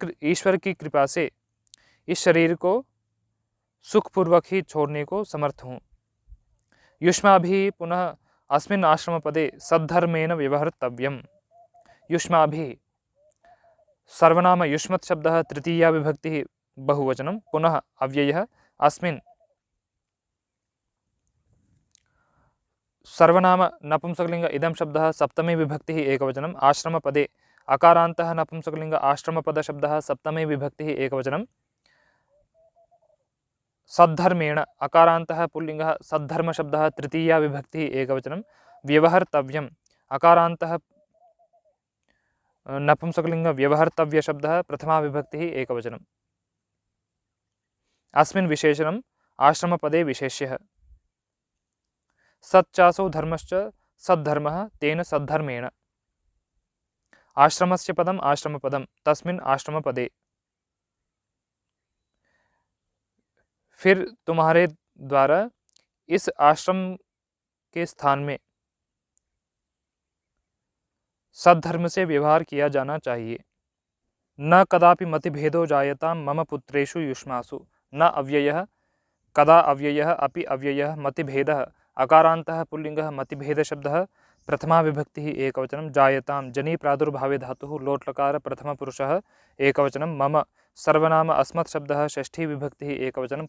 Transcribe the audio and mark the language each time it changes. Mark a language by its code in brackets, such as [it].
[hi] ईश्वर की कृपा से इस शरीर को सुखपूर्वक ही छोड़ने को समर्थ हूँ। [sa] युष्माभिः पुनः अस्मिन् आश्रमपदे सद्धर्मेण व्यवहर्तव्यम्। युष्माभिः सर्वनाम युष्मत् शब्दः तृतीया विभक्तिः बहुवचनं पुनः अव्ययः अस्मिन्। सर्वनाम नपुंसकलिङ्ग इदं शब्दः सप्तमी विभक्तिः एकवचनम् आश्रमपदे। अकारान्तः नपुंसकलिङ्ग आश्रमपदशब्दः सप्तमी विभक्तिः एकवचनं सद्धर्मेण। अकारान्तः पुल्लिङ्गः सद्धर्मशब्दः तृतीया विभक्तिः एकवचनं व्यवहर्तव्यम्। अकारान्तः नपुंसकलिङ्ग व्यवहर्तव्यशब्दः प्रथमा विभक्तिः एकवचनम्। अस्मिन् विशेषणम् आश्रमपदे विशेष्यः। सच्चासो धर्मश्च सद्धर्मः तेन सद्धर्मेण। आश्रमस्य पदम आश्रमपदम तस्मिन् आश्रमपदे। [hi] फिर तुम्हारे द्वारा इस आश्रम के स्थान में सद्धर्म से व्यवहार किया जाना चाहिए। [sa] न कदापि मतिभेदो जायतां मम पुत्रेषु युष्मासु। न अव्ययः कदा अव्ययः अपि अव्ययः मतिभेदः। अकारान्तः पुल्लिङ्गः मतिभेदशब्दः प्रथमा विभक्तिः एकवचनं। जायतां जनि प्रादुर्भावे धातुः लोट्लकार प्रथमपुरुषः एकवचनं। मम सर्वनाम अस्मत् शब्दः षष्ठी विभक्तिः एकवचनं।